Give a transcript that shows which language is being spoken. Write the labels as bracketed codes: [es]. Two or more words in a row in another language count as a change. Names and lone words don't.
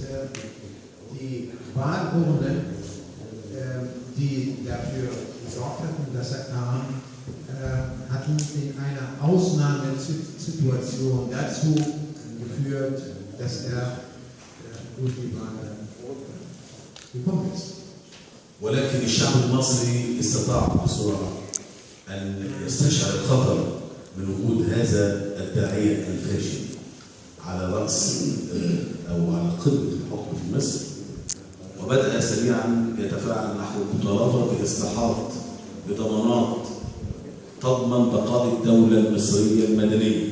[de] Die Wahlurnen, die dafür gesorgt hatten, dass er kam, hatten in einer Ausnahmesituation dazu geführt, dass er durch die Wahl gekommen ist. [ar] ولكن الشعب المصري استطاع بسرعة أن يستشعر الخطر من وجود هذا الداعية الفاشل على رأس أو على قمة الحكم في مصر، وبدأ سريعا يتفاعل نحو المطالبة بإصلاحات بضمانات تضمن بقاء الدولة المصرية المدنية.